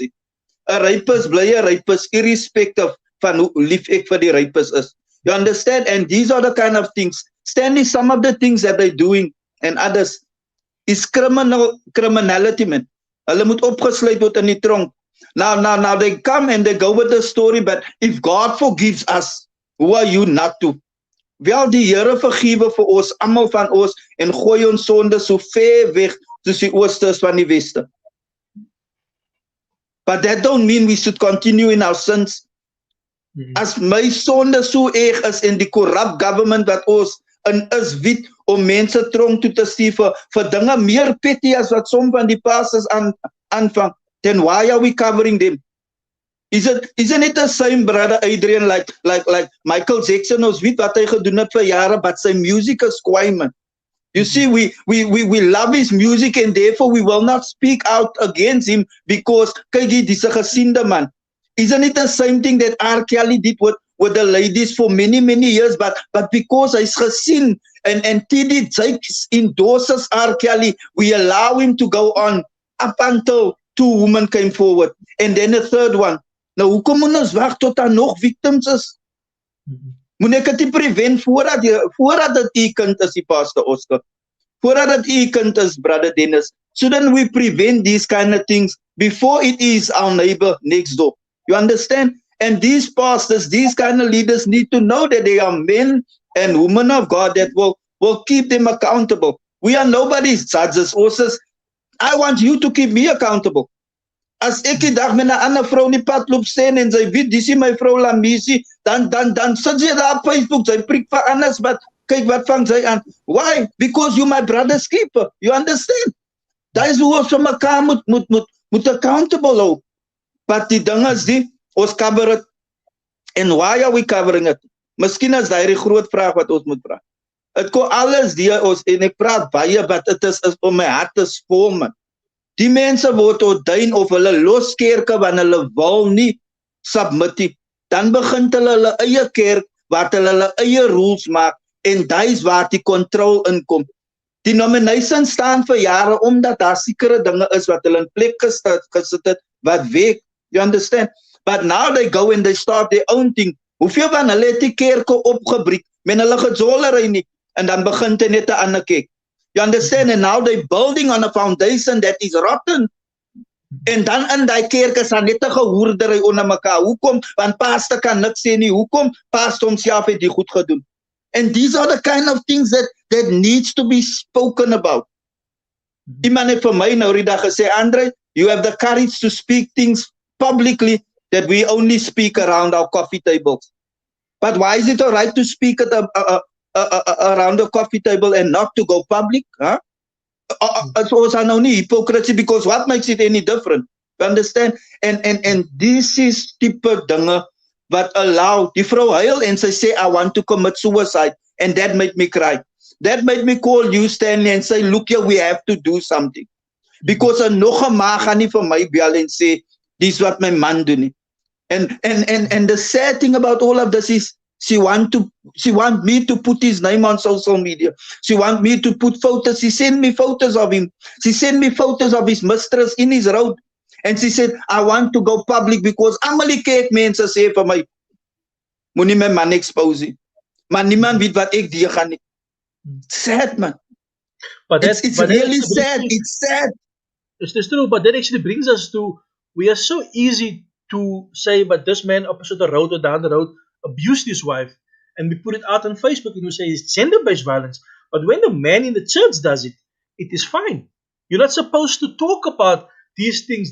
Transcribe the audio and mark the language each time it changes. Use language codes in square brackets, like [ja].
[af] 'n Rypus bly 'n rypus irrespective van hoe lief ek vir die rypus is. [en] You understand? And these are the kind of things. Stanley, some of the things that they're doing and others is criminality, man. [af] Hulle moet opgesluit word in die tronk. [en] Now they come and they go with the story, but if God forgives us, who are you not to? [af] Wel, die Here vergewe vir ons, almal van ons, en gooi ons sonde so ver weg soos die ooste is van die weste. [en] But that don't mean we should continue in our sins. [af] As my sonde so erg is en die corrupt government wat ons in is wit om mense tronk toe te stuur vir dinge meer petty as wat som van die pastors aanvang, [en] then why are we covering them? Isn't it the same, brother Adrian, like Michael Jackson [af] ons weet wat hy gedoen het vir jare, [en] but sy music is kwaai, man. You see, we love his music and therefore we will not speak out against him because [af] kyk dis 'n gesiende man. [en] Isn't it the same thing that R. Kelly did with the ladies for many years, but because [af] hy's gesien [en] and TD Jakes endorses R. Kelly, we allow him to go on up until 2 women came forward and then a third one. [af] Nou hoekom moet ons wag tot daar nog victims is? Moet ek dit prevent voordat dit u kind is, die Pastor Oscar? Voordat dit u kind is, Brother Dennis? [en] Shouldn't we prevent these kind of things before it is our neighbor next door? You understand? And these pastors, these kind of leaders need to know that they are men and women of God that will keep them accountable. We are nobody's judges. Also, I want you to keep me accountable. [af] As ek die dag met 'n ander vrou in die pad loop staan en sy weet dis my vrou Lamisi, dan sit sy daar op Facebook, sy preek vir anders, but kyk wat vang sy aan. [en] Why? Because you my brother's keeper. You understand? That is [af] hoe ons vir mekaar moet accountable hou. [en] But [af] die ding is ons [en] cover it. And why are we covering it? [af] Miskien is daai die groot vraag wat ons moet vra. Dit kom alles ons en ek praat baie, [en] but [af] dit is om my hart is vol, man. Die mense word ordain of hulle los kerke want hulle wil nie submit nie. Dan begin hulle eie kerk waar hulle eie rules maak en dis waar die control inkom. Die nominations staan vir jare omdat daar sekere dinge is wat hulle in plek gesit het wat weg. [en] You understand? But now they go and they start their own thing. [af] Hoeveel van hulle het die kerke opgebreek met hulle gejollery nie en dan begin dit net 'n ander kerk. [en] You understand? And now they're building on a foundation that is rotten. [af] En dan in die kerk is daar net 'n gehoordery onder mekaar. Hoekom? Want pastor kan niks sê nie. Hoekom? Pastor homself het dit goed gedoen. [en] And these are the kind of things that needs to be spoken about. [af] Iemand het vir my nou die dag gesê, [en] Andre, you have the courage to speak things publicly that we only speak around our coffee tables. But why is it all right to speak at around the coffee table and not to go public? Huh? So it's no hypocrisy, because what makes it any different? You understand? And this is [af] type dinge wat allow die vrou huil en sy sê [en] I want to commit suicide, and that made me cry. That made me call you, Stanley, and say, look here, we have to do something. Because [af] nog 'n ma gaan nie vir my bel en sê dis wat my man doen nie. [en] And the sad thing about all of this is she want me to put his name on social media. She want me to put photos. She sent me photos of him. She sent me photos of his mistress in his road. And she said, I want to go public because [af] almal kyk mense sê vir my moenie my man expose nie. Maar niemand weet wat ek die gaan nie. [en] Sad, man. But It's really sad. It's sad. It's true, but that actually brings us to, we are so easy to say, but this man opposite the road or down the road abused his wife, and we put it out on Facebook and we say it's gender-based violence. But when the man in the church does it, it is fine. You're not supposed to talk about these things.